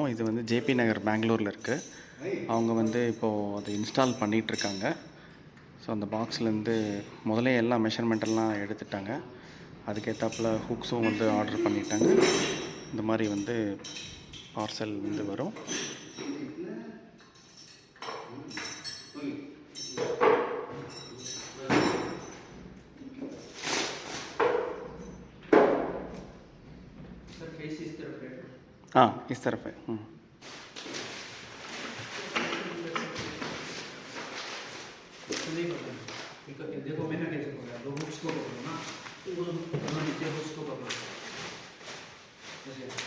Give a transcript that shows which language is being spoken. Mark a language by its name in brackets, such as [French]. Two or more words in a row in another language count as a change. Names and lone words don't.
[Tamil] இது வந்து ஜேபி நகர் பெங்களூரில் இருக்குது. அவங்க வந்து இப்போது அதை இன்ஸ்டால் பண்ணிகிட்ருக்காங்க. ஸோ அந்த பாக்ஸ்லேருந்து முதலே எல்லாம் மெஷர்மெண்ட்டெல்லாம் எடுத்துட்டாங்க. அதுக்கேற்றாப்புல ஹுக்ஸும் வந்து ஆர்டர் பண்ணிட்டாங்க. இந்த மாதிரி வந்து பார்சல் வந்து வரும். [Hindi] फेस इस तरफ है। हाँ, इस तरफ है। देखो मैंने कैसे पकड़ा, दो हुक्स को पकड़ो ना, दोनों नीचे हुक्स को पकड़ो ऐसे।